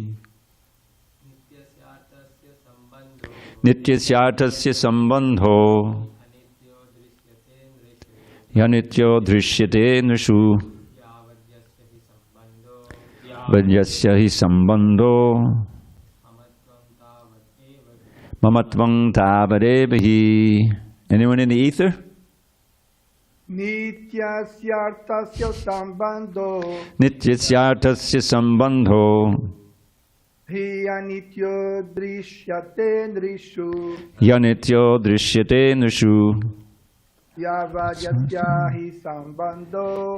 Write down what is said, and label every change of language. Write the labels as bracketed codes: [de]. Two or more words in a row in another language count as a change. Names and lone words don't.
[sa] nityasyarthasya sambandho yanityo drishyate nrishu vadyasya hi sambandho mamatvam tavadevihi. [en] Anyone in the ether? [sa] Nityasyartasya sambandho Nityasyartasya sambandho hi anityo drishyate nrishu yanityo drishyate nrishu yavadyasya hi sambandho